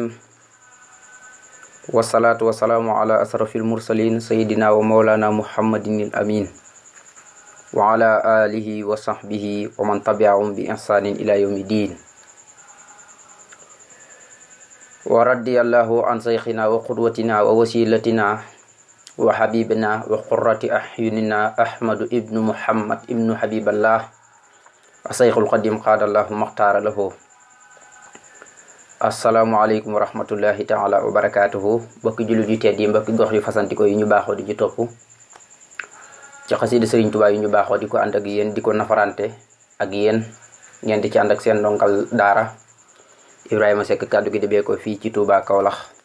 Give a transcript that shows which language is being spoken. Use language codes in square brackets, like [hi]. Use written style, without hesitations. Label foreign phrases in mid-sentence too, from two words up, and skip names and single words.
[ar] والصلاة والسلام على أشرف المرسلين سيدنا ومولانا محمد الأمين وعلى آله وصحبه ومن تبعهم بإحسان إلى يوم الدين. ورضي الله عن شيخنا وقدوتنا ووسيلتنا وحبيبنا وقرة أعيننا أحمد ابن محمد ابن حبيب الله الشيخ القديم قاد الله مختار له. السلام عليكم ورحمة الله تعالى وبركاته. [wo] mbokki jullit yu tedd yi, mbokki gox yu fasanti ko yu ñu baaxoo di ci topp ci xasida Sëriñ Tuubaa yu ñu baaxoo di ko ànd ak yéen di ko nafarante ak yéen ngeen di ci ànd ak seen ndongal daara Ibrahima Seck, kàddu gi debee ko fii ci Touba Kaolack.